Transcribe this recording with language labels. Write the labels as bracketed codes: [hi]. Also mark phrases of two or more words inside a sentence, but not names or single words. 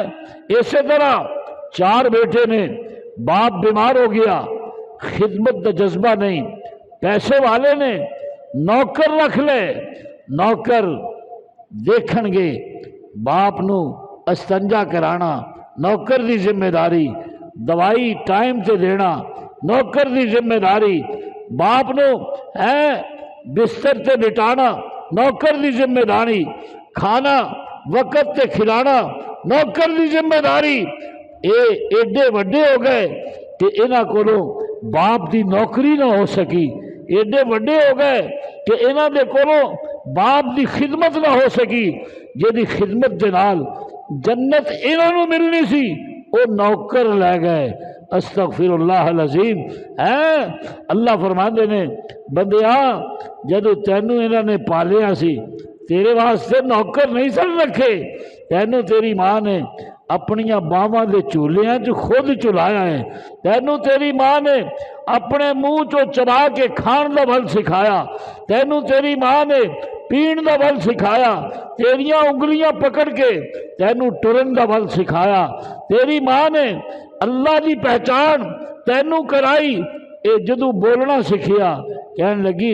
[pa] اسی طرح 4 بیٹے نے، باپ بیمار ہو گیا، خدمت دا جذبہ نہیں، پیسے والے نے نوکر رکھ لے، نوکر دیکھن گے باپ نو استنجا کرانا، نوکر دی ذمہ داری، دوائی ٹائم تے دینا نوکر دی ذمہ داری، باپ نو بستر تے بٹھانا نوکر دی ذمہ داری، کھانا وقت تے کھلانا نوکر دی ذمہ داری۔ ایڈے وڈے ہو گئے کہ انہاں کولوں باپ دی نوکری نہ ہو سکی، ایڈے وڈے ہو گئے کہ انہاں دے کولوں باپ دی خدمت نہ ہو سکی، جدی خدمت دے نال جنت انہاں نوں ملنی سی وہ نوکر لے گئے۔ [ar] استغفر اللہ العظیم۔ [pa] اللہ فرماندے نے بندیا جدو تینوں انہاں نے پالیا سی تیرے واسطے نوکر نہیں سن رکھے، تینوں تیری ماں نے اپنیاں باواں دے چولیاں چ خود چلایا ہے، تینوں تیری ماں نے اپنے منہ چو چبا کے کھان دا بل سکھایا، تینوں تیری ماں نے پین دا بل سکھایا، تیریاں انگلیاں پکڑ کے تینوں ٹرن دا بل سکھایا، تیری ماں نے اللہ دی پہچان تینوں کرائی، اے جدو بولنا سکھیا کہنے لگی